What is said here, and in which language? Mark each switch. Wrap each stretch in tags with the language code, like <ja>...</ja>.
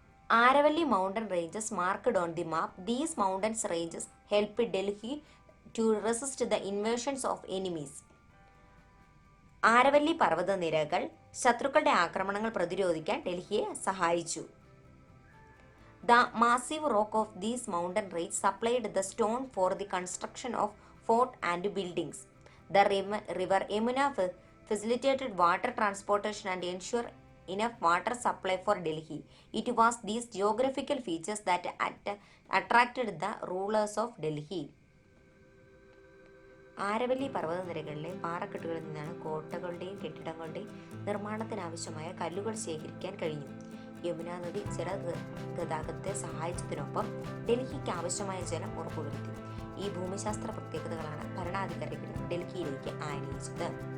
<en>Aravalli mountain ranges marked on the map. These mountains ranges help Delhi to resist the invasions of enemies.</en> <ml>Aravalli പർവ്വതനിരകൾ ശത്രുക്കളുടെ ആക്രമണങ്ങൾ പ്രതിരോധിക്കാൻ ഡൽഹിയെ സഹായിച്ചു.</ml> <en>The massive rock of these mountain range supplied the stone for the construction of fort and buildings. The river Yamuna facilitated water transportation and ensured enough water supply for Delhi. It was these geographical features that attracted the rulers of Delhi.</en> <ml>Aravalli പർവ്വതനിരകളിലെ പാറക്കെട്ടുകളിൽ നിന്നാണ് കോട്ടകളുടെയും കെട്ടിടങ്ങളുടെയും നിർമ്മാണത്തിനാവശ്യമായ കല്ലുകൾ ശേഖരിക്കാൻ കഴിഞ്ഞു. യമുന നദി ജലഗതാഗതത്തെ സഹായിച്ചതിനൊപ്പം ഡൽഹിക്ക് ആവശ്യമായ ജലം ഉറപ്പുവരുത്തി. ഈ ഭൂമിശാസ്ത്ര പ്രത്യേകതകളാണ് ഭരണാധികാരികൾ ഡൽഹിയിലേക്ക് ആനയിച്ചത്.</ml>